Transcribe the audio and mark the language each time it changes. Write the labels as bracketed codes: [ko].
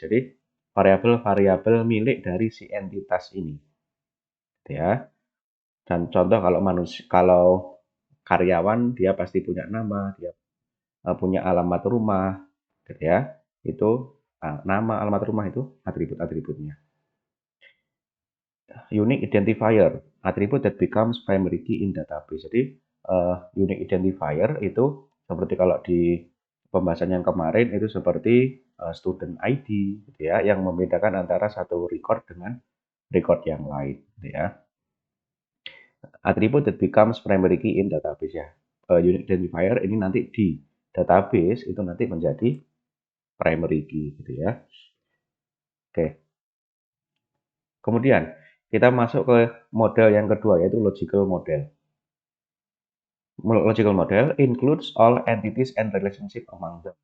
[id] Jadi variabel-variabel milik dari si entitas ini, gitu ya. Dan contoh kalau karyawan dia pasti punya nama, dia punya alamat rumah, gitu ya. Itu nama, alamat rumah itu atribut-atributnya. [en] Unique identifier, atribut that becomes primary key in database. [id] Jadi unique identifier itu seperti kalau di pembahasan yang kemarin itu seperti student ID gitu ya, yang membedakan antara satu record dengan record yang lain gitu ya. [en] Atribut that becomes primary key in database ya. [id] Unique identifier ini nanti di database itu nanti menjadi primary key gitu ya. Oke. Kemudian kita masuk ke model yang kedua yaitu logical model. [en] Logical model includes all entities and relationship among them.